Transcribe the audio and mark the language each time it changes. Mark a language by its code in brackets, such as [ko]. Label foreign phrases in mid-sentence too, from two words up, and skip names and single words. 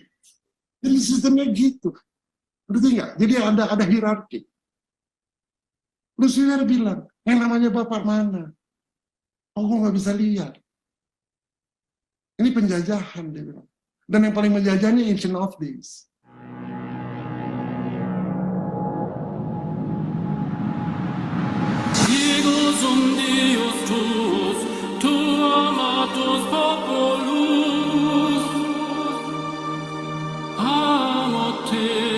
[id] Jadi sistemnya gitu. Berarti nggak? Jadi ada hierarki. Lucifer bilang, yang namanya Bapak mana? Oh, gue nggak bisa lihat. Ini penjajahan, dia bilang. Dan yang paling menjajahnya Ancient of Days. [la] Higos Dios tuus, tu amatus populus, amo te.